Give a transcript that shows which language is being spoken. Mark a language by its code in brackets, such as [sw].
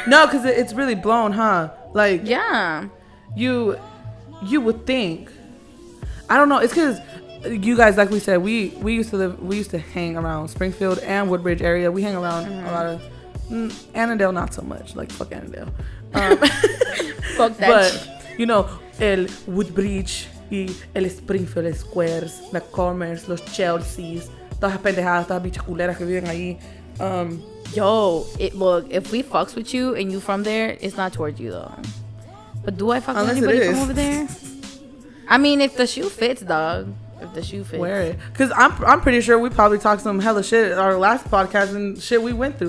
[en] No, because it's really blown, huh? Like, yeah. You would think. I don't know. It's because you guys, like we said, we used to hang around Springfield and Woodbridge area. We hang around a lot of Annandale, not so much. Like, fuck Annandale. Fuck that. But you know, [es] el Woodbridge y el Springfield Squares, the Commerce, los Chelseas, todas las pendejadas, todas bichas culeras que viven ahí. [en] Yo, look, if we fucks with you and you from there, it's not towards you though. But do I fuck with anybody from over there? I mean, if the shoe fits, dog. if the shoe fits. Wear it. Because I'm pretty sure we probably talked some hella shit at our last podcast and shit we went through.